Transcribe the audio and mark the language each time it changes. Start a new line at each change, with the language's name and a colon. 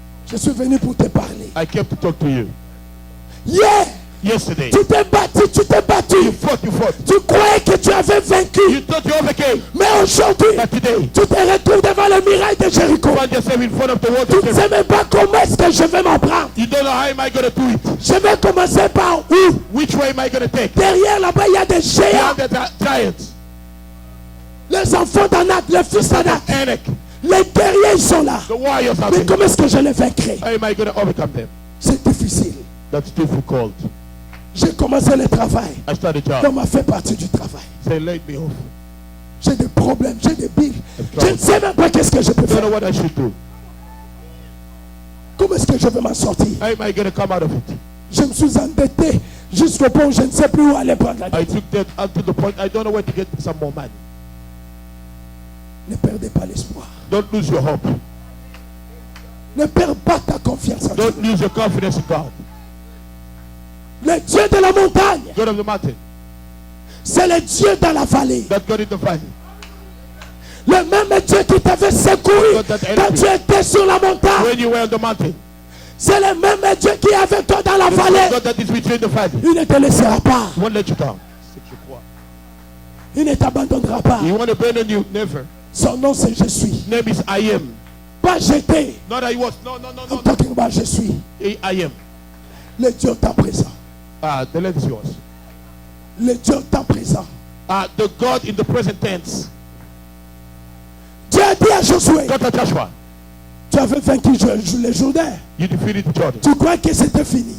French: Je suis venu pour te parler.
English: I came to talk to you.
French: Hier,
English: Yesterday
French: tu t'es battu, tu t'es battu.
English: you fought.
French: Tu croyais que tu avais vaincu.
English: You thought you overcame.
French: Mais aujourd'hui,
English: But today
French: tu te retrouves devant le mirail de Jéricho.
English: you find yourself in front of the wall
French: Tu
English: of
French: ne
English: Jericho.
French: sais même pas comment est-ce que je vais m'en prendre.
English: You don't know how am I gonna do it.
French: Je vais commencer par où?
English: Which way am I gonna take?
French: Derrière là-bas, il y a des géants.
English: Beyond the giants.
French: Les enfants d'Anak, les fils d'Anak.
English: Anak.
French: Les guerriers, ils sont là.
English: The warriors are
French: Mais
English: there.
French: comment est-ce que je les vaincrai?
English: How am I gonna overcome them?
French: C'est difficile.
English: That's difficult.
French: J'ai commencé le travail.
English: I started a
French: On
English: job.
French: m'a fait partie du travail.
English: They laid me off.
French: J'ai des problèmes, j'ai des billes. Je ne sais même pas qu'est-ce que je peux
English: I don't know
French: faire.
English: what I should do.
French: Comment est-ce que je vais m'en sortir?
English: How am I going to come out of it?
French: Je me suis endetté jusqu'au point où je ne sais plus où aller prendre la
English: I
French: dette.
English: took that up to the point I don't know where to get some more money.
French: Ne perdez pas l'espoir.
English: Don't lose your hope.
French: Ne perds pas ta confiance en Dieu.
English: Don't lose your confidence in God.
French: Le Dieu de la montagne,
English: God of the mountain.
French: c'est le Dieu dans la vallée.
English: That God in the valley.
French: Le même Dieu qui t'avait secouru quand tu étais sur la montagne.
English: When you were on the mountain.
French: C'est le même Dieu qui est avec toi dans la
English: The
French: vallée.
English: God that is with you in the valley.
French: Il ne te laissera pas.
English: He won't let you down.
French: Il ne t'abandonnera pas.
English: He won't abandon you. Never.
French: Son nom c'est je suis.
English: His name is I am.
French: Pas j'étais.
English: Not I was. No. I'm talking about
French: je suis.
English: I am.
French: Le Dieu temps présent.
English: The land is yours.
French: Le Dieu temps présent.
English: The God in the present tense.
French: Dieu a dit à Josué,
English: God to Joshua.
French: tu avais vaincu le Jourdain.
English: You defeated Jordan.
French: Tu crois que c'était fini.